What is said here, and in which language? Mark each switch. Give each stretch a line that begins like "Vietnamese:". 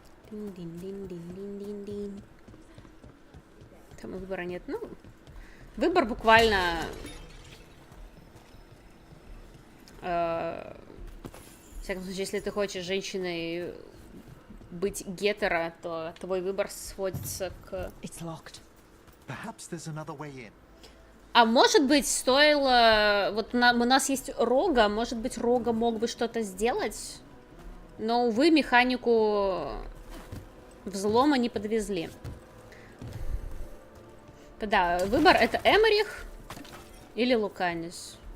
Russian: Дин-дин-дин-дин-дин-дин-дин. Там выбора нет. Ну, выбор буквально всяком случае, если ты хочешь женщиной быть гетеро, то твой выбор сводится к...
English: Perhaps there's another way in.
Russian: А может быть, стоило... Вот у нас есть Рога, может быть, Рога мог бы что-то сделать, но, увы, механику взлома не подвезли. Да, выбор это Эмерих или Луканис.